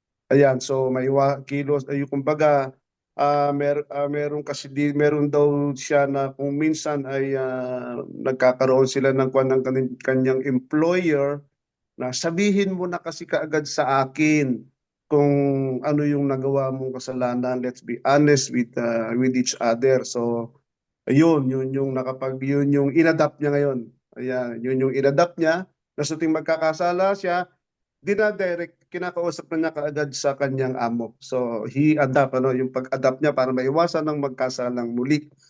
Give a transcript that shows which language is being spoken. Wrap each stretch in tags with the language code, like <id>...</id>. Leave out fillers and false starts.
<tl>Ayan, so kilos, ay kumbaga meron daw siya na kung minsan ay nagkakaroon sila ng kwan ng kanyang employer na sabihin mo na kasi kaagad sa akin kung ano yung nagawa mong kasalanan.</tl> <en>Let's be honest with each other.</en> <tl>So yun yung inadapt niya ngayon. Ayan, yun yung inadapt niya na sa tuwing magkakasala siya, dinadirect, kinakausap na niya kaagad sa kanyang amo. So, yung pag-adapt niya para maiwasan ng magkasalang muli.</tl>